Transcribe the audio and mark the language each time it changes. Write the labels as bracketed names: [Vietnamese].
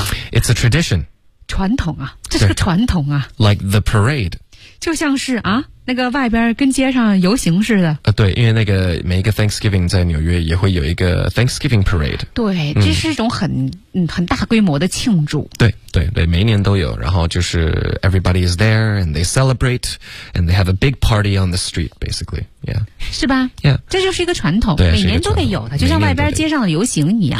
[English] It's a tradition [Chinese] 传统啊这是个传统啊 [English] Like the parade [Chinese] 就像是啊那个外边跟街上游行似的、对因为那个每一个 Thanksgiving 在纽约也会有一个 Thanksgiving Parade 对这是一种很、很大规模的庆祝对对对每一年都有然后就是 [English] everybody is there and they celebrate and they have a big party on the street basically、yeah. [Chinese] 是吧、 [English] yeah. [Chinese] 这就是一个传统对每年都得有的就像外边街上的游行一样